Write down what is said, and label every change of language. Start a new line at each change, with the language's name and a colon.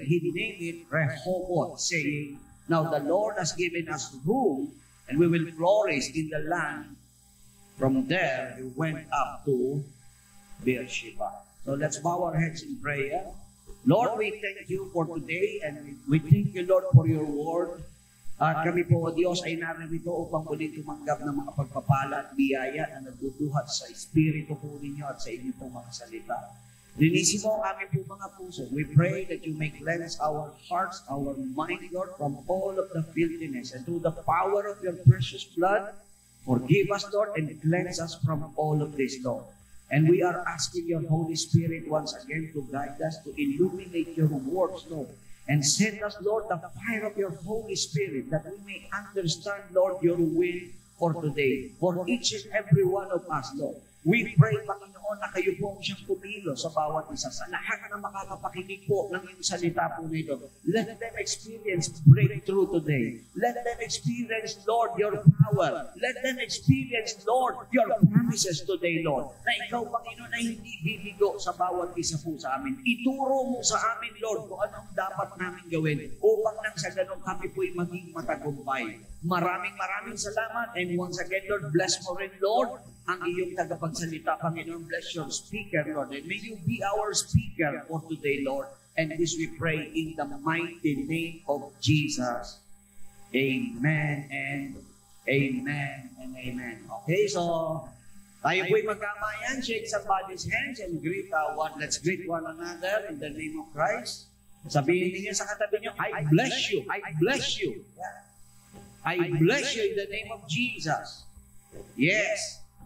English: He named it Rehoboth, saying, now the Lord has given us room, and we will flourish in the land. From there, we went up to Beersheba. So let's bow our heads in prayer. Lord, we thank you for today, and we thank you, Lord, for your word.
Filipino: At kami po, O Diyos, ay narito upang muli tumanggap ng mga pagpapala at biyaya na nagbubuhat sa Espiritu po ninyo at sa inyo pong mga salita. Linisin mo ang aming po mga puso.
English: We pray that you may cleanse our hearts, our mind, Lord, from all of the filthiness, and through the power of your precious blood, forgive us, Lord, and cleanse us from all of this, Lord. And we are asking your Holy Spirit once again to guide us, to illuminate your words, Lord. And send us, Lord, the fire of your Holy Spirit, that we may understand, Lord, your will for today. For each and every one of us, Lord. We pray,
Filipino: Panginoon, na kayo po siyang pumilo sa bawat isa. Sa lahat na makakapakinig po ng iyong salita po nito.
English: Let them experience breakthrough today. Let them experience, Lord, your power. Let them experience, Lord, your promises today, Lord.
Filipino: Na ikaw, Panginoon, ay hindi bibigo sa bawat isa po sa amin. Ituro mo sa amin, Lord, kung anong dapat namin gawin upang nang sa ganun kami po'y maging matagumpay. Maraming salamat.
English: And once again,
Filipino: Lord, bless mo rin, Lord, ang iyong tagapagsalita, Panginoon.
English: Bless your speaker, Lord. And may you be our speaker for today, Lord. And this we pray in the mighty name of Jesus. Amen and amen and amen.
Filipino: Okay, so tayo po'y magkamayan.
English: Shake somebody's hands and greet let's greet one another in the name of Christ.
Filipino: Sabihin niyo sa katabi niyo,
English: I bless you. I bless you. I bless you in the name of Jesus. Yes.